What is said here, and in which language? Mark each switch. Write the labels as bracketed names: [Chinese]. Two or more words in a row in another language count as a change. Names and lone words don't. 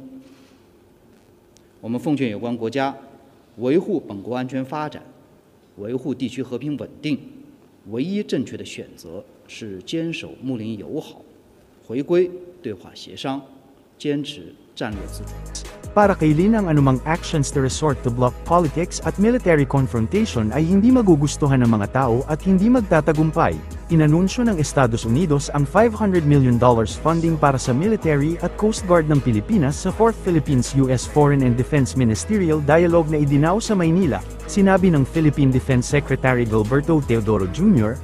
[Chinese] 我们奉劝有关国家维护本国安全发展，维护地区和平稳定，唯一正确的选择是坚守睦邻友好，回归对话协商，坚持战略自主。 [Filipino] Para kay Lin, ang anumang [English] actions to resort to bloc politics [Filipino] at [English] military confrontation [Filipino] ay hindi magugustuhan ng mga tao at hindi magtatagumpay. Inanunsyo ng Estados Unidos ang $500 million funding para sa military at Coast Guard ng Pilipinas sa 4th Philippines-US Foreign and Defense Ministerial Dialogue na idinaw sa Maynila. Sinabi ng [English] Philippine Defense Secretary [Filipino] Gilberto Teodoro Jr.